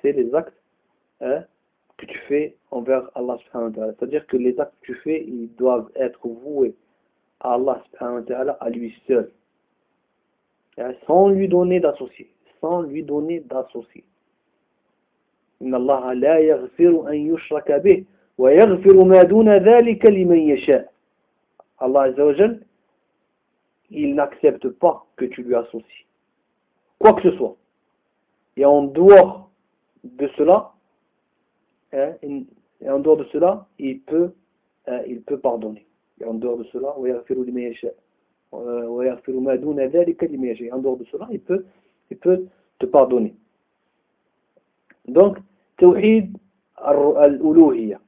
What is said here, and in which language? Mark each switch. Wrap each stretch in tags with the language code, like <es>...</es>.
<fr>C'est les actes que tu fais envers Allah subhanahu wa ta'ala. C'est-à-dire que les actes que tu fais, ils doivent être voués à Allah subhanahu wa ta'ala, à lui seul. Sans lui donner d'associé. Sans lui donner d'associé.</fr> <ar>إن الله لا يغفر أن يشرك به ويغفر ما دون ذلك لمن يشاء.</ar> <fr>الله عز وجل il n'accepte pas que tu lui associes quoi que ce soit. Et en dehors de cela, et en dehors de cela, il peut pardonner. Et en dehors de cela,</fr> <ar>ويغفر لمن يشاء ويغفر ما دون ذلك لمن يشاء.</ar> <fr>En dehors de cela, il peut te pardonner. Donc Tawhid al-uluhiyya.</fr>